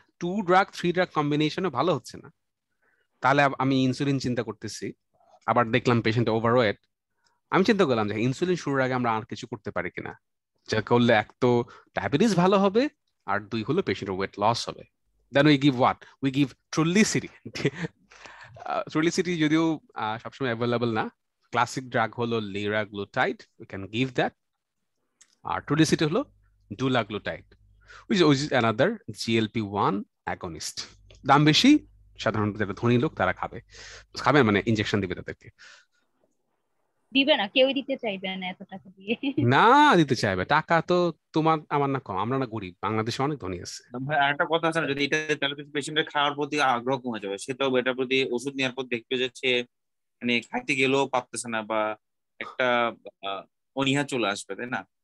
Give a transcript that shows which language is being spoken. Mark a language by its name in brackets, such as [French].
[Bangla] 2 drug 3 drug কম্বিনেশনও ভালো হচ্ছে না, তাহলে আমি ইনসুলিন চিন্তা করতেছি, আবার দেখলাম পেশেন্ট ওভারওয়েট, আমি চিন্তা করলাম যে ইনসুলিন শুরুর আগে আমরা আর কিছু করতে পারি কিনা, যা করলে এক তো ডায়াবেটিস ভালো হবে, আর 2 হলো পেশেন্টের ওয়েট লস হবে। [English] Then we give what? We give Trulicity. [Bangla] ট্রুলিসিটি যদিও সবসময় অ্যাভেলেবল না, ক্লাসিক ড্রাগ হলো লিরাগ্লুটাইড, [English] We can give that. [Bangla] আর ট্রুলিসিটি হলো ডুলাগ্লুটাইড, [English] which is another GLP-1 agonist. [Bangla] দাম বেশি, সাধারণত যারা ধনী লোক তারা খাবে মানে ইনজেকশন দিবে তাদেরকে। দিবে না, কেউই দিতে চাইবে না এত টাকা দিয়ে। না, দিতে চাইবে, টাকা তো তোমার আমার না কম, আমরা না গরিব, বাংলাদেশে অনেক ধনী আছে। ভাই আরেকটা কথা আছে না, যদি এটা তাহলে পেশেন্টের খাওয়ার প্রতি আগ্রহ কমে যাবে, সে তো এটার প্রতি ওষুধ নেওয়ার পর দেখবে যে সে মানে খাইতে গেলেও পারতেছে না, বা একটা অনীহা চলে আসবে, তাই না?